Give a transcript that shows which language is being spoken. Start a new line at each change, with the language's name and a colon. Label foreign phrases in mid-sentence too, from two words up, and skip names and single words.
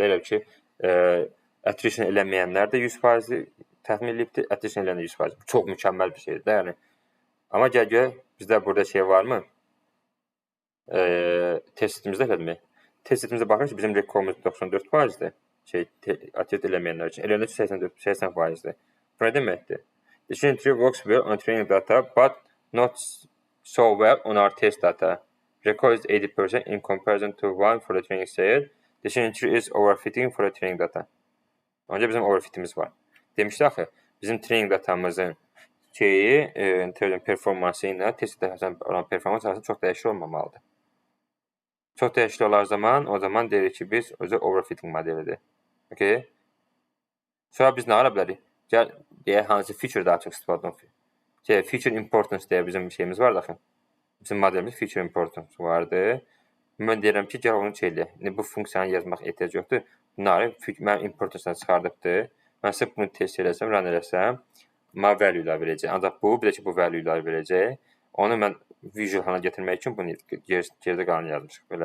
Azerbaijani: Elə ki, attrition eləməyənlər də 100% təxmin eləyibdir, attrition eləyənlər 100%. Bu çox mükəmməl bir şeydir də, yəni. Amma gəl bizdə burada şey varmı? Test setimizdə eləmi? Test setimizdə baxırıq ki, bizim recall'umuz 94%-dir. Attrition eləməyənlər üçün. Eləyəndə 80%-dir. Bu nə deməkdir?
English: The tree works well on training data, but not so well on our test data. Recall is 80% in comparison to 1 for the training set. The tree is overfitting for the training data.
Azerbaijani: Ancaq bizim overfitimiz var. Demişdi axı, bizim training datamızın performansı ilə test datasının olan performans arasında çox dəyişiklik olmamalıdır. Çox dəyişiklik olar zaman, o zaman deyirik ki, biz özü overfitting modelidir. Okay? Sonra biz nə ara bilərik? Gəl, deyək, hansı feature daha çox istifadə olunur?
English: Feature importance
Azerbaijani: deyə bizim şeyimiz var daxı. Bizim modelimiz
English: feature importance
Azerbaijani: vardı. Mən deyirəm ki, gəl onu eləyək. Bu funksiyanı yazmaq ehtiyac yoxdur. Bunları mənim importance'dan çıxardıbdır. Mən sırf bunu test eləsəm, run eləsəm, mənə value-lar verəcək. Ancaq bu, bir də ki, bu value-lar verəcək. Onu mən visual hala gətirmək üçün bunu geridə qalan yazmışıq belə.